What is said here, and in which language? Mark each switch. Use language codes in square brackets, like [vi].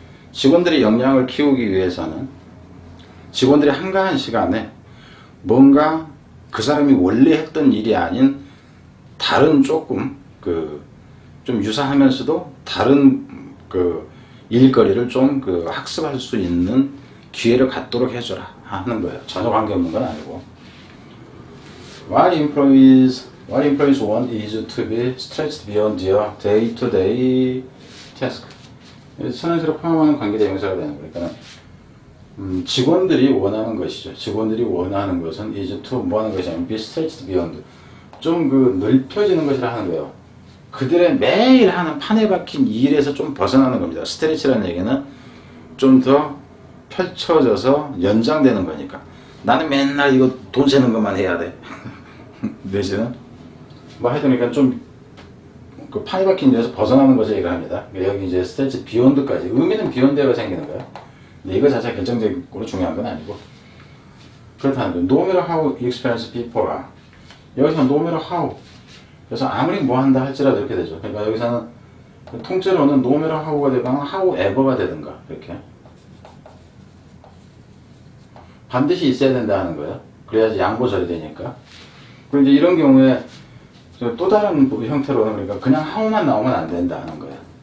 [ko] 직원들의 역량을 키우기 위해서는 직원들이 한가한 시간에 뭔가 그 사람이 원래 했던 일이 아닌 다른 조금 좀 유사하면서도 다른 일거리를 좀 학습할 수 있는 기회를 갖도록 해줘라 하는 거예요. 전혀 관계없는 건 아니고. [en] What employees want is to be stretched beyond their day-to-day task. [ko] 선행시로 포함하는 관계대명사가 되는 거니까 직원들이 원하는 것이죠. 직원들이 원하는 것은 [en] is to [ko] 뭐 하는 것이 아니면 [en] be stretched beyond. [ko] 좀 넓혀지는 것이라 하는 거예요. 그들의 매일 하는 판에 박힌 일에서 좀 벗어나는 겁니다. 스트레치라는 얘기는 좀 더 펼쳐져서 연장되는 거니까. 나는 맨날 이거 돈 세는 것만 해야 돼. 내지는 하여튼 좀 그 판에 박힌 일에서 벗어나는 것을 얘기합니다. 여기 이제 스트레치 비욘드까지. 의미는 비욘드가 생기는 거예요. 근데 이거 자체가 결정적으로 중요한 건 아니고. 그렇다는 거예요. [en] No matter how experienced people are. [ko] 여기서 [en] no matter how. [ko] 그래서 아무리 뭐 한다 할지라도 이렇게 되죠. 그러니까 여기서는 통째로는 [en] no matter how [ko] 가 되거나 however가 되든가 이렇게. 반드시 있어야 된다 하는 거예요. 그래야지 양보절이 되니까. 그리고 이제 이런 경우에 또 다른 형태로 그러니까 그냥 how만 나오면 안 된다 하는 거예요.